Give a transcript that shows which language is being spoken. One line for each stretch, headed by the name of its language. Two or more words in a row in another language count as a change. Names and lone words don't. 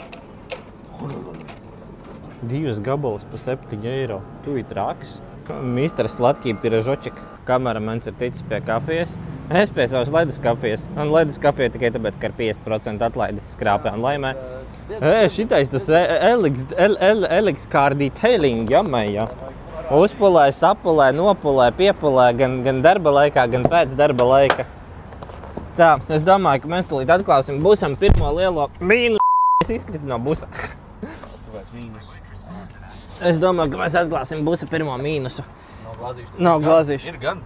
Latvian: 2 gabalas pa 7 eiro. Tu ir traks. Misters Latkī Pirežočik. Kameramens ir ticis pie kafijas. Es pie savas ledus kafijas. Un ledus kafija tikai tāpēc, ka ir 50% atlaidi skrāpē un laimē. Šitais tas Elix car detailing, jamēja. Uzpulē, sapulē, nopulē, piepulē, gan darba laikā, gan pēc darba laika. Tā, es domāju, ka mēs tūlīt atklāsim busam pirmo lielo mīnusu. Es izkritu no busa. Kāpēc mīnus? Es domāju, ka mēs atklāsim busa pirmo mīnusu. Nav glāzīšu. Nav glāzīšu. Ir gan.